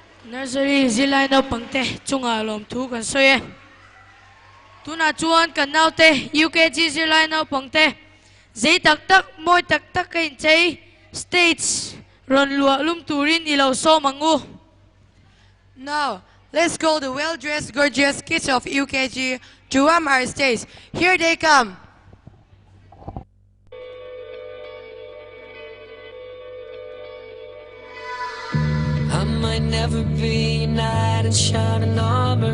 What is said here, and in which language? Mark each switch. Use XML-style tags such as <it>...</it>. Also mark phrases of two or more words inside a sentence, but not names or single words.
<lus>nursery zilai no pangte chunga lom thu kan soye tuna chuan kan naute UKG zilai no pangte zai tak tak moi tak tak kain chei stage ron lua lum turin ilo so mangu.</lus> <en>Now, let's call the well-dressed, gorgeous kids of UKG to warm our stage. Here they come. I might never be a knight in shining armor.</en>